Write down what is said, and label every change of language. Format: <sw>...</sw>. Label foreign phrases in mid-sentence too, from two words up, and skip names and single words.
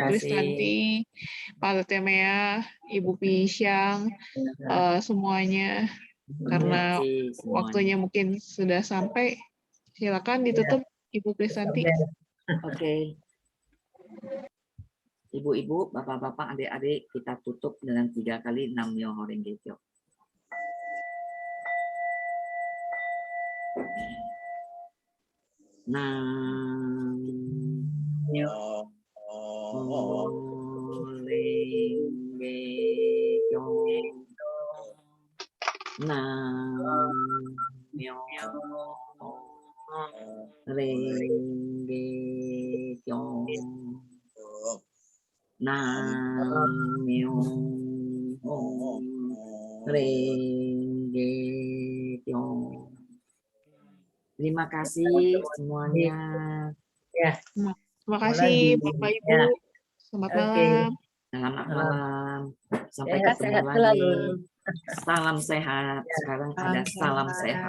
<id>Kristanti, Pak Lutemea, Ibu Pisyang, semuanya. Karena Terima kasih semuanya. waktunya mungkin sudah sampai. Silakan ditutup Ibu Kristanti. Oke. Ibu-ibu, bapak-bapak, adik-adik, kita tutup dengan 3 kali</id> <ja>南無妙法蓮華経. 南無妙法蓮華経. 南無妙法蓮華経. 南無妙法蓮華経.</ja> <id>Terima kasih semuanya. Ya. Terima kasih Bapak Ibu. Ya. Selamat Oke. malam. Selamat malam. Sampai Sehat, ketemu sehat lagi. selalu. Salam sehat. Sekarang ada salam sehat.</id>